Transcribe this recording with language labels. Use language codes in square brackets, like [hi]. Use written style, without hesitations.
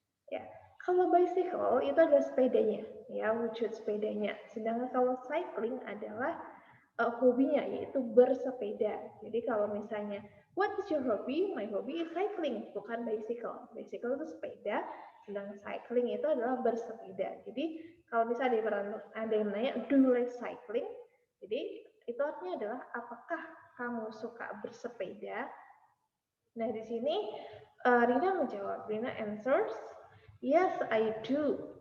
[id] Ya, kalau bicycle itu ada sepedanya, ya, wujud sepedanya. Sedangkan kalau cycling adalah hobinya, yaitu bersepeda. Jadi kalau misalnya, [en] what is your hobby? My hobby is cycling, bukan bicycle. [id] Bicycle itu sepeda, sedangkan cycling itu adalah bersepeda. Jadi kalau misalnya ada yang nanya, [en] do you like cycling? [id] Jadi itu artinya adalah apakah kamu suka bersepeda? Nah di sini Rina menjawab. Rina [en] answers, yes, I do.